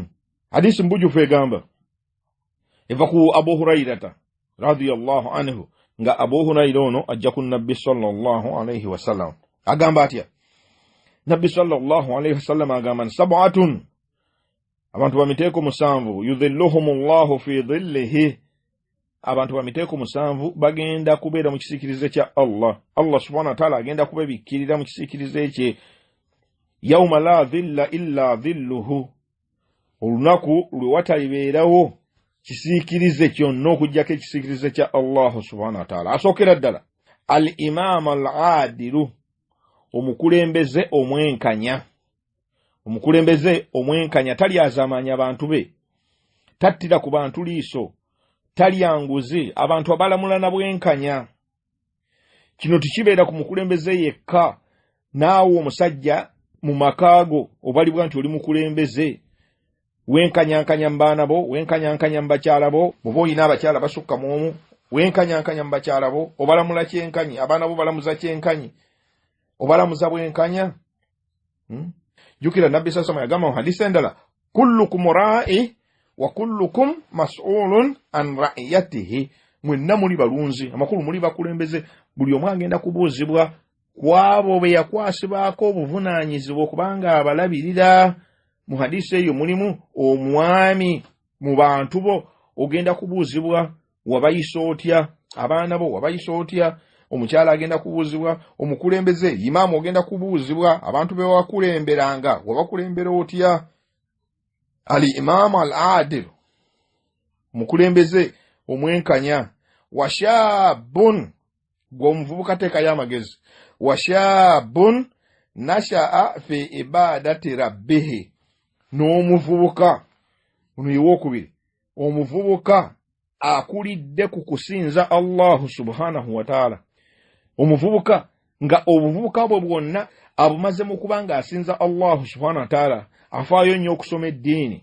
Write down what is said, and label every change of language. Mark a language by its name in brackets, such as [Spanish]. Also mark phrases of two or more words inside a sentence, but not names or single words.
[Ganda] Hadiisi mbujufu egamba eva ku Abu Hurairata [Arabic] رضي الله عنه, [Ganda] nga Abu Huraira ono ajja ku Nabbi [Arabic] صلى الله عليه وسلم [Ganda] agamba atya. Nabbi [Arabic] صلى الله عليه وسلم [Ganda] agamba sab'atun, abantu bamiteeko 7 [Arabic] يظلهم الله في ظله, [Ganda] abantu bamiteeko 7 bagenda kubeera mu kisiikirize kya Allah. Allah [Arabic] سبحانه وتعالى [Ganda] agenda kubebikkirira mu kisiikirize kye. [Arabic] يوم لا ظل إلا ظله, [Ganda] olunaku lwe watalibeerawo kisiikirize kyonna okujjako ekisiikirize kya Allah [Arabic] سبحانه وتعالى. [Ganda] Asookera ddala [Arabic] الإمام العادل, [Ganda] omukulembeze omwenkanya. Omukulembeze omwenkanya talyazamanya abantu be, tattira ku bantu liiso, talyanguzi abantu abalamula na bwenkanya. Kino tikibeera ku mukulembeze yekka. Naawe omusajja mu makaago obalibwa nti oli mukulembeze, wenkanyankanya mu baana bo, wenkanyankanya mu bakyala bo, bw'oba olina abakyala basukka mu omu, wenkanyankanya mu bakyala bo, obalamula kyenkanyi, abaana bo balamuza kyenkanyi, obalamuza bwenkanya. Jukira Nabbi [Arabic] صلى الله عليه وسلم [Ganda] yagamba mu hadisi endala, [Arabic] كلكم راع وكلكم مسؤول عن رعيته, [Ganda] mwenna muli balunzi, amakulu muli bakulembeze, buli omu agenda kubuuzibwa kwabo be yakwasibwako obuvunaanyizibwa okubanga abalabirira. Mu hadisi eyo mulimu omwami mu bantu bo, ogenda kubuuzibwa wabayisa otya, abaana bo wabayisa otya, omukyala agenda kubuuzibwa, omukulembeze imaamu ogenda kubuuzibwa abantu be wakulemberanga wabakulembera otya. [Arabic] الإمام العادل, [Ganda] omukulembeze omwenkanya. [Arabic] Washabun, [Ganda] gw'omuvubuka teekayo amagezi, [Arabic] وشاب نشأ في عبادة ربه, [Ganda] n'omuvubuka ono yewookubiri, omuvubuka akulidde ku kusinza Allah [Arabic] سبحانه وتعالى. [Ganda] Omuvubuka nga obuvubuka bwe bwonna abumaze mu kubanga asinza Allah [Arabic] سبحانه وتعالى, [Ganda] afaayo nnyo okusoma eddiini.